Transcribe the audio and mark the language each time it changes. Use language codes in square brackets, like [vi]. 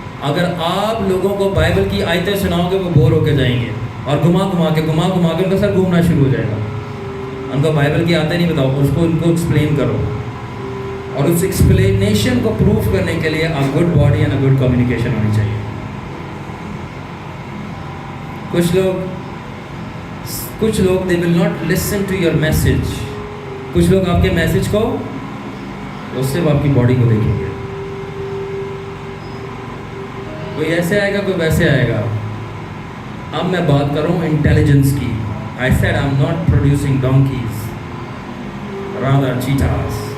[ur] اگر آپ لوگوں کو بائبل کی آیتیں سناؤ گے وہ بور ہو کے جائیں گے، اور گھما کے ان کا سر گھومنا شروع ہو جائے گا. ان کو بائبل کی آیتیں نہیں بتاؤ، اس کو ان کو ایکسپلین کرو، اور اس ایکسپلینیشن کو پروف کرنے کے لیے [en] a good body and a good communication [ur] ہونی چاہیے. کچھ لوگ [en] they will not listen to your message. [ur] کچھ لوگ آپ کے میسج کو، اس سے آپ کی باڈی کو دیکھیں گے. کوئی ایسے آئے گا، کوئی ویسے آئے گا. اب میں بات کر رہا ہوں انٹیلیجنس کی. [en] I said I'm not producing donkeys, rather cheetahs.